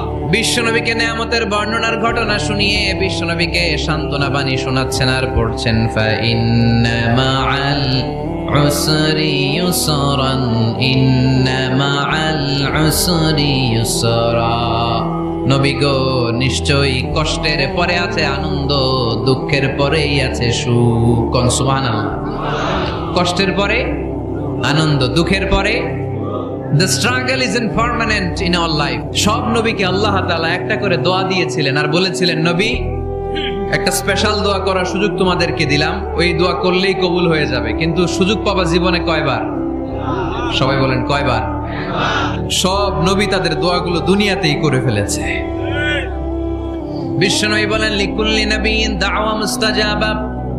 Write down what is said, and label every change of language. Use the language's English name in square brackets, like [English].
[Bangla] বিশ্বনবীকে নেয়ামতের বর্ণনার ঘটনা শুনিয়ে বিশ্বনবীকে সান্ত্বনা বাণী শোনাচ্ছেন আর পড়ছেন, [Arabic] ফাইন্না মাআল উসরি ইউসরান, ইন্না মাআল উসরি ইউসরা। [Bangla] নবী গো, নিশ্চয়ই কষ্টের পরে আছে আনন্দ, দুঃখের পরেই আছে সুখ। সুবহানাল্লাহ। কষ্টের পরে আনন্দ, দুঃখের পরে [English] The struggle isn't permanent in our life. [Bangla] সব নবীকে আল্লাহ তাআলা একটা করে দোয়া দিয়েছিলেন আর বলেছিলেন, নবী একটা স্পেশাল দোয়া করার সুযোগ তোমাদেরকে দিলাম, ওই দোয়া করলেই কবুল হয়ে যাবে। কিন্তু সুযোগ পাবা জীবনে কয়বার? সবাই বলেন কয়বার? সব নবী তাদের দোয়াগুলো দুনিয়াতেই করে ফেলেছে। বিশ্বনবী বলেন, [Arabic] লিকুল্লি নবিয়্যিন দাওয়া মুস্তাজাবা।